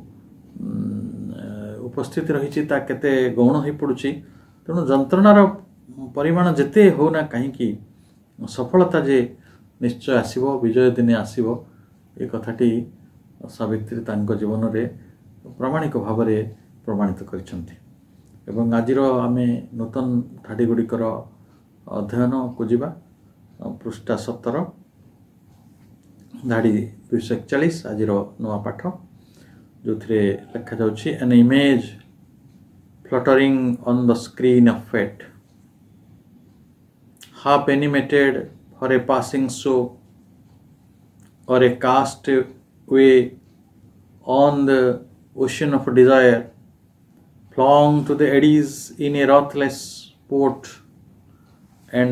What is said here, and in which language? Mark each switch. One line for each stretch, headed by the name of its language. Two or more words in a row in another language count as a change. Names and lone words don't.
Odia: ଉପସ୍ଥିତି ରହିଛି ତା କେତେ ଗୌଣ ହୋଇପଡ଼ୁଛି ତେଣୁ ଯନ୍ତ୍ରଣାର ପରିମାଣ ଯେତେ ହେଉନା କାହିଁକି ସଫଳତା ଯେ ନିଶ୍ଚୟ ଆସିବ ବିଜୟ ଦିନେ ଆସିବ ଏ କଥାଟି ସାବିତ୍ରୀ ତାଙ୍କ ଜୀବନରେ ପ୍ରାମାଣିକ ଭାବରେ ପ୍ରମାଣିତ କରିଛନ୍ତି ଏବଂ ଆଜିର ଆମେ ନୂତନ ଧାଡ଼ି ଗୁଡ଼ିକର ଅଧ୍ୟୟନକୁ ଯିବା ପୃଷ୍ଠା 17 ଧାଡ଼ି 241 ଆଜିର ନୂଆ ପାଠ ଯେଉଁଥିରେ ଲେଖାଯାଉଛି
English: an image fluttering on the screen of fate half animated for a passing show or a castaway on the ocean of desire flung to the eddies in a ruthless port and